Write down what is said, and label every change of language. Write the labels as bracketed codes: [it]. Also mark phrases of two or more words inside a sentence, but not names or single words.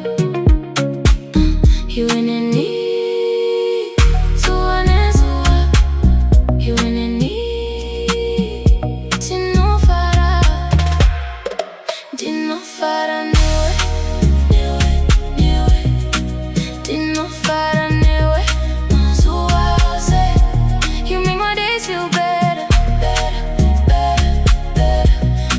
[sn] Iwe neni, zuva nezuva, iwe neni, tinofara, ndinofara newe, newe, newe, ndinofara newe. Mazuva ose, [en] you make my days feel better, better, better, better.